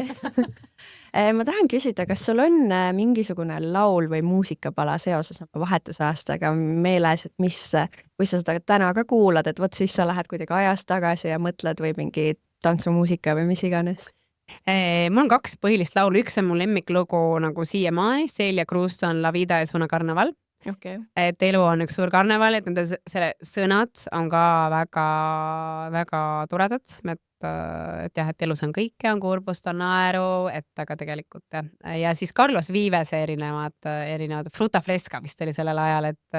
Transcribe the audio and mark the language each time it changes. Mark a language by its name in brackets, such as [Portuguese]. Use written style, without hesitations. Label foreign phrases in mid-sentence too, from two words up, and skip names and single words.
[Estonian] Ma tahan küsida, kas sul on mingisugune laul või muusikapala seoses vahetusaastaga meeles, et kui sa seda täna ka kuulad, et vot siis sa lähed kuidagi ajas tagasi ja mõtled või mingi tantsumuusika või mis iganes? Mul on 2 põhilist laulu, üks on mu lemmiklugu nagu siiamaani, Celia Cruz on La vida es una carnaval. Et elu on üks suur karneval, et nende selle sõnad on ka väga toredad, et jah, et elus on kõike, on kurbust, on naeru, et aga tegelikult ja siis Carlos Vivese erinevad Fruta Fresca vist oli sellel ajal,